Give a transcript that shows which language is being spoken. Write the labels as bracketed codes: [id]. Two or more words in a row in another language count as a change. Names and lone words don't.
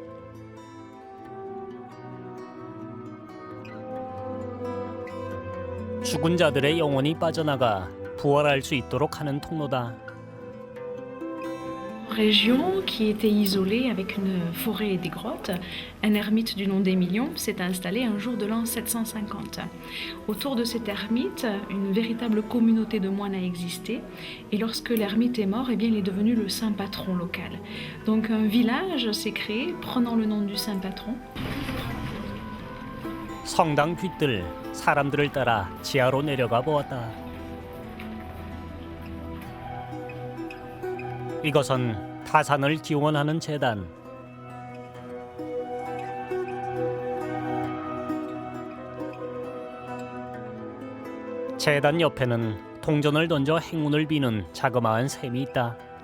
[ko] 죽은 자들의 영혼이 빠져나가 부활할 수 있도록 하는 통로다. [fr] Région qui était isolée avec une forêt et des grottes, un ermite du nom d'Émilion s'est installé un jour de l'an 750. Autour de cet ermite, une véritable communauté de moines a existé, et lorsque l'ermite est mort, eh bien, il est devenu le saint patron local. Donc un village s'est créé prenant le nom du saint patron. [ko] 성당 뒤뜰 사람들을 따라 지하로 내려가 보았다. 이것은 타산을 기원하는 제단. 제단 옆에는 동전을 던져 행운을 비는 자그마한 샘이 있다.